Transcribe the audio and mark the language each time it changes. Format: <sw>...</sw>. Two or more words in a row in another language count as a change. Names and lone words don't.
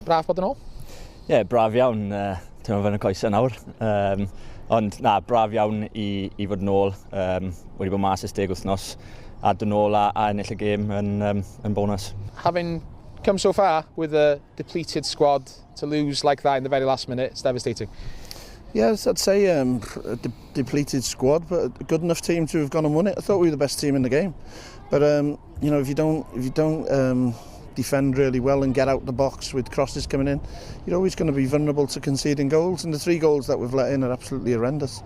<cy>Braf bod yn ôl? Ie, braf iawn. Teimlo fe'n y coesau nawr. Ond na, braf iawn i fod yn ôl. Wedi bod mas ys 10 wythnos. A dod yn ôl a ennill y gêm yn bonus.</cy> <en>Having come so far with a depleted squad, to lose like that in the very last minute, it's devastating. Yes, I'd say a depleted squad, but a good enough team to have gone and won it. I thought we were the best team in the game. But if you don't defend really well and get out the box with crosses coming in, you're always going to be vulnerable to conceding goals, and the 3 goals that we've let in are absolutely horrendous.</en>